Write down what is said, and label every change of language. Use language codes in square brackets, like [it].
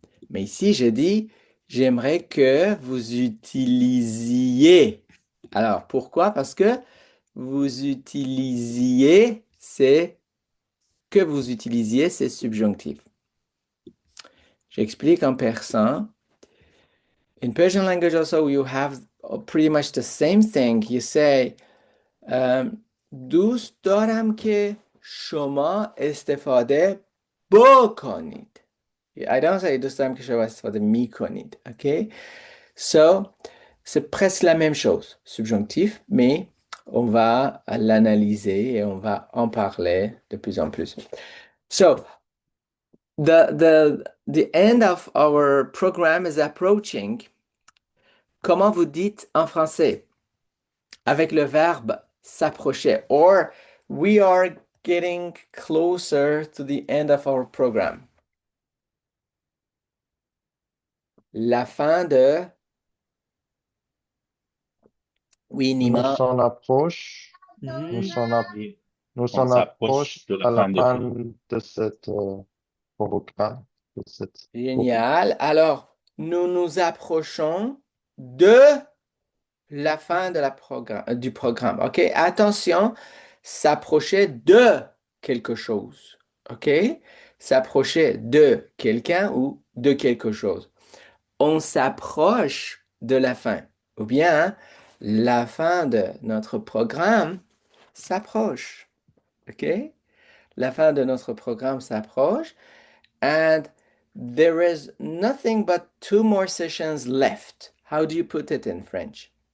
[fr] Mais ici, je dis j'aimerais que vous utilisiez. Alors, pourquoi? Parce que vous utilisiez, c'est que vous utilisiez, c'est subjonctif. J'explique en persan. [en] In Persian language also, you have pretty much the same thing. You say, [fa] دوست دارم که شما استفاده بکنید. [en] I don't say [fa] دوست دارم که شما استفاده میکنید. [en] OK? [fr] So, c'est presque la même chose, subjonctif, mais on va l'analyser et on va en parler de plus en plus. [en] So, the end of our program is approaching. [fr] Comment vous dites en français? Avec le verbe s'approcher, [en] or we are getting closer to the end of our program. [fr] La fin de oui, Nous Nima. s'en approche, nous Mhm. s'en app- Et nous on s'en approche s'approche de la à la fin de fin quoi? de cette programme, de cette programme. Génial. Alors, nous nous approchons de la fin de du programme. OK? Attention, s'approcher de quelque chose. OK? S'approcher de quelqu'un ou de quelque chose. On s'approche de la fin. Ou bien, hein, la fin de notre programme s'approche. OK? La fin de notre programme s'approche. [en] And there is nothing but two more sessions left. How do you put it in French?